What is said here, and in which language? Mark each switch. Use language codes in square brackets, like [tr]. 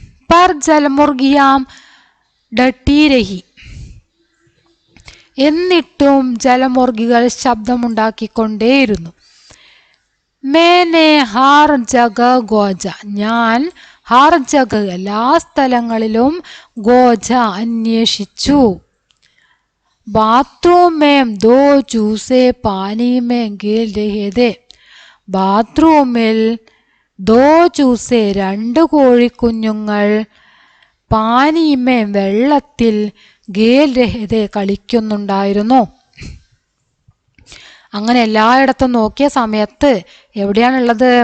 [hi] പർ ജലമുർഗിയാം ഡട്ടി രഹി, [ml] എന്നിട്ടും ജലമുർഗികൾ ശബ്ദമുണ്ടാക്കിക്കൊണ്ടേയിരുന്നു. [hi] മേനെ ഹാർ ജഗ ഗോജ, [ml] ഞാൻ [hi] ഹർ ജഗ [ml] എല്ലാ സ്ഥലങ്ങളിലും [hi] ഗോജ [ml] അന്വേഷിച്ചു. [hi] बाथरूम में दो चूसे पानी में गिर रहे थे. [ml] ബാത്റൂമിൽ [hi] ദോ ചൂസെ [ml] രണ്ട് കോഴിക്കുഞ്ഞുങ്ങൾ [hi] പാനിമേ [ml] വെള്ളത്തിൽ [hi] ഗേൽ രഹതെ [ml] കളിക്കുന്നുണ്ടായിരുന്നു. അങ്ങനെ എല്ലായിടത്തും നോക്കിയ സമയത്ത് എവിടെയാണുള്ളത്?